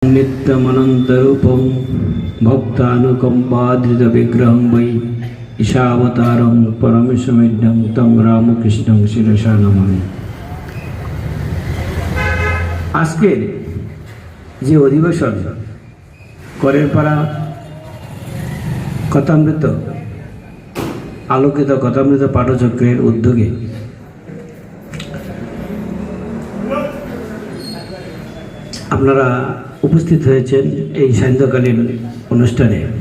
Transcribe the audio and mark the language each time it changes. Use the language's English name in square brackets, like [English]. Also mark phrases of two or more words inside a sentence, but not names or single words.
[Sanskrit] नित्यमनन्तरूपं भक्तानुकम्पाधृतविग्रहं वै ईशावतारं परमेशमिड्डं तं रामकृष्णं शिरसा नमामि। [Bangla] আজকের যে অধিবেশন করেরপাড়া কথামৃত আলোকিত কথামৃত পাঠচক্রের উদ্যোগে আপনারা উপস্থিত হয়েছেন এই সান্ধ্যকালীন অনুষ্ঠানে।